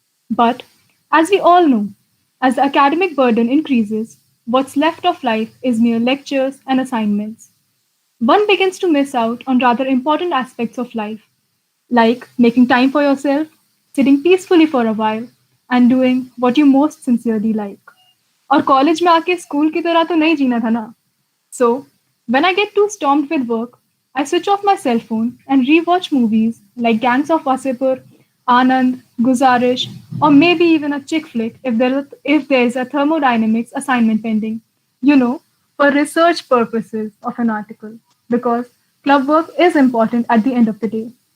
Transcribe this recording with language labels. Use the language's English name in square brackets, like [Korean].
[English] But as we all know, as the academic burden increases, what's left of life is mere lectures and assignments. One begins to miss out on rather important aspects of life, like making time for yourself, sitting peacefully for a while, and doing what you most sincerely like. [Hindi] और college में आके school की तरह तो नहीं जीना था ना. [English] So, when I get too stormed with work, I switch off my cell phone and rewatch movies like Gangs of Wasseypur, Anand, Guzarish, or maybe even a chick flick if there is a thermodynamics assignment pending. You know, for research purposes of an article, because club work is important at the end of the day.